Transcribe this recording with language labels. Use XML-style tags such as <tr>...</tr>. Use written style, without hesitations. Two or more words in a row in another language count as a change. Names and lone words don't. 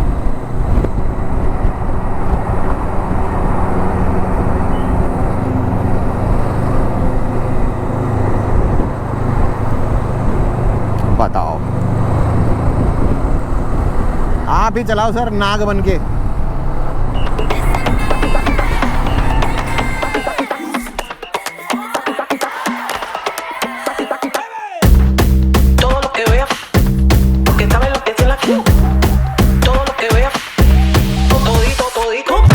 <hi>बताओ, आप ही चलाओ सर नाग बन के।</hi> <es>Todo lo que vea, porque sabes lo que tiene aquí. Todo lo que vea, todito, todito.</es>